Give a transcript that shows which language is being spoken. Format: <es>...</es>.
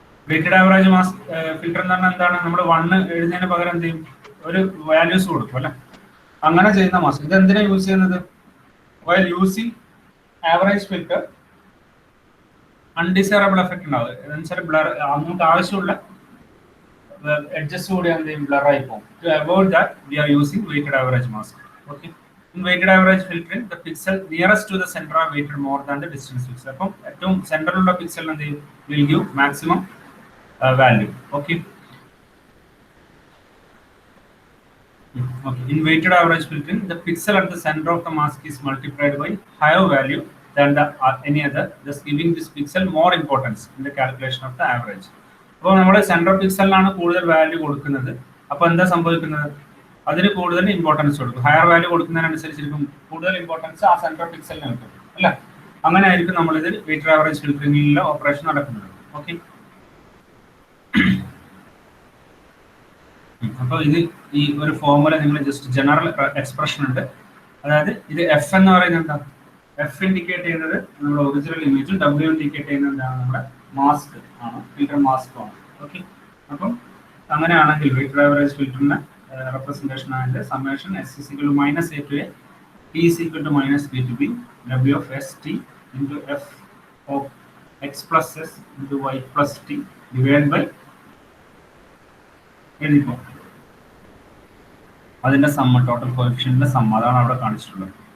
<ml>Weighted average mass filter എന്ന് പറഞ്ഞാൽ എന്താണ്, നമ്മൾ 1 എഴുതുന്നതിന് പകരം എന്ത് ചെയ്യും, ഒരു വാല്യൂസ് കൊടുക്കും അല്ലെ. അങ്ങനെ ചെയ്യുന്ന മാസ്ക്. ഇത് എന്തിനാണ് യൂസ് ചെയ്യുന്നത്?</ml> <en>while using average filter undesirable effect</en> <ml>ഉണ്ടാവും. എന്നുവെച്ചാൽ ബ്ലർ, നമുക്ക് ആവശ്യമുള്ള എഡ്ജസ് കൂടി എന്ത് ചെയ്യും, ബ്ലറായി പോകും.</ml> <en>To avoid that we are using weighted average mask. Okay, in weighted average filtering, the pixel nearest to the center are weighted more than the distance pixel.</en> <ml>അപ്പം ഏറ്റവും സെന്ററിലുള്ള പിക്സൽ എന്ത് ചെയ്യും,</ml> <en>will give maximum value. Okay, in weighted average filtering, the pixel at the center of the mask is multiplied by higher value than any other, thus giving this pixel more importance in the calculation of the average.</en> <ml>അപ്പോൾ നമ്മൾ central പിക്സലിനാണ് കൂടുതൽ value കൊടുക്കുന്നത്. അപ്പോൾ എന്താ സംഭവിക്കുന്നത്, അതിന് കൂടുതൽ importance കൊടുക്കും. ഹയർ വാല്യൂ കൊടുക്കുന്നതിനനുസരിച്ചിരിക്കും കൂടുതൽ ഇമ്പോർട്ടൻസ് ആ സെൻട്രൽ പിക്സലിന് കിട്ടും അല്ല. അങ്ങനെ ആയിരിക്കും നമ്മളിത് വെയ്റ്റഡ് ആവറേജ് ഫിൽറ്ററിംഗിലുള്ള ഓപ്പറേഷൻ നടക്കുന്നത്. ഓക്കെ, അപ്പോൾ ഇത് ഈ ഒരു ഫോർമുല നിങ്ങൾ ജസ്റ്റ് ജനറൽ എക്സ്പ്രഷൻ ഉണ്ട്. അതായത് ഇത് എഫ് എന്ന് പറയുന്നത് എന്താ, എഫ് ഇൻഡിക്കേറ്റ് ചെയ്യുന്നത് നമ്മുടെ ഒറിജിനൽ ഇമേജും ഡബ്ല്യു ഇൻഡിക്കേറ്റ് ചെയ്യുന്നത് എന്താണ്, നമ്മുടെ മാസ്ക് ആണ്, ഫിൽറ്റർ മാസ്ക് ആണ്. ഓക്കെ, അപ്പം അങ്ങനെയാണെങ്കിൽ weighted average ഫിൽറ്ററിന്</ml> <en>representation and summation s is equal to minus a to a, t is equal to minus b to b, w of s t into f of x plus s into y plus t</en> <ml>divided by എഴുതിക്കോ അതിന്റെ സമ്മ, total കോഎഫിഷ്യന്റിന്റെ സമ്മ, അതാണ് അവിടെ കാണിച്ചിട്ടുള്ളത്.</ml>